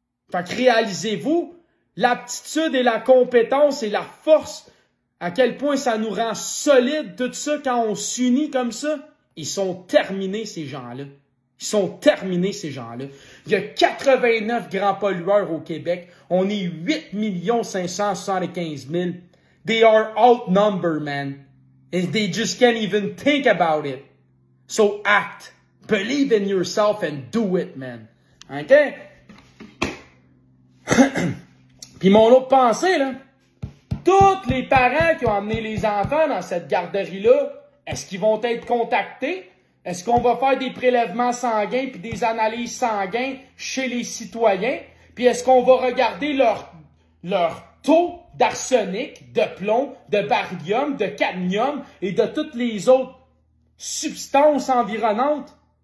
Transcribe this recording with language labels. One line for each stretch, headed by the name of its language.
French: Fait que réalisez-vous l'aptitude et la compétence et la force, à quel point ça nous rend solides, tout ça, quand on s'unit comme ça. Ils sont terminés, ces gens-là. Ils sont terminés, ces gens-là. Il y a 89 grands pollueurs au Québec. On est 8 575 000.
English: They are outnumbered, man. And they just can't even think about it. So act. Believe in yourself and do it, man. OK?
French: Puis mon autre pensée, là, tous les parents qui ont amené les enfants dans cette garderie-là, est-ce qu'ils vont être contactés? Est-ce qu'on va faire des prélèvements sanguins puis des analyses sanguines chez les citoyens? Puis est-ce qu'on va regarder leur taux d'arsenic, de plomb, de barium, de cadmium et de toutes les autres substances environnantes?